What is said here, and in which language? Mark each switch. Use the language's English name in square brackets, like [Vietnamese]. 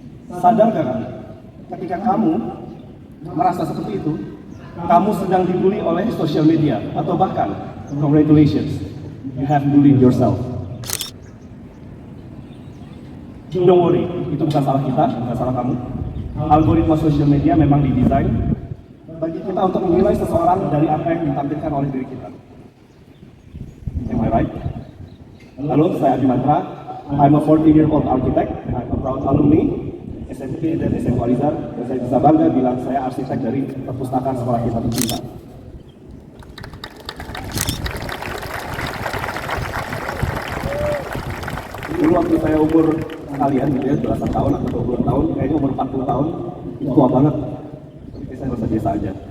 [Indonesian] Sadar gak kamu? Ketika kamu merasa seperti itu, kamu sedang dibully oleh sosial media, atau bahkan, [English] congratulations, you have bullied yourself. Don't worry, [Indonesian] itu bukan salah kita, bukan salah kamu. Algoritma sosial media memang didesain bagi kita untuk menilai seseorang dari apa yang ditampilkan oleh diri kita. [English] Am I right? [Indonesian] Halo, saya [English] Adi Mantra. I'm a 14-year-old architect. I'm a proud alumni. [Indonesian] SMP dan SMK Alizar, dan saya bisa bangga bilang saya arsitek dari perpustakaan sekolah kita tercinta. Dulu waktu saya umur kalian gitu ya, belasan tahun atau 20 tahun, kayaknya umur 40 tahun, itu tua banget. Tapi saya merasa biasa aja.